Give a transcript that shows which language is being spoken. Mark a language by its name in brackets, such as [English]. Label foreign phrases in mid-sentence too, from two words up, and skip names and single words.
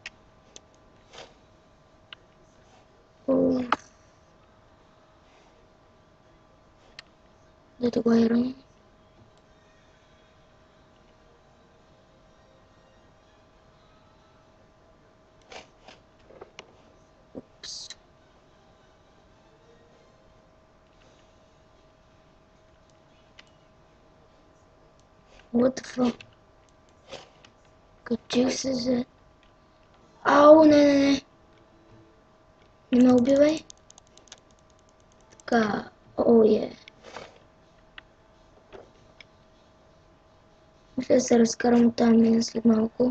[Bulgarian] Дето го Iron. Упс. [English] What the fuck? [Bulgarian] Качих се за... Ау, не. Не ме убивай. Така, о, е. Мисля да се разкарам от тази мина след малко.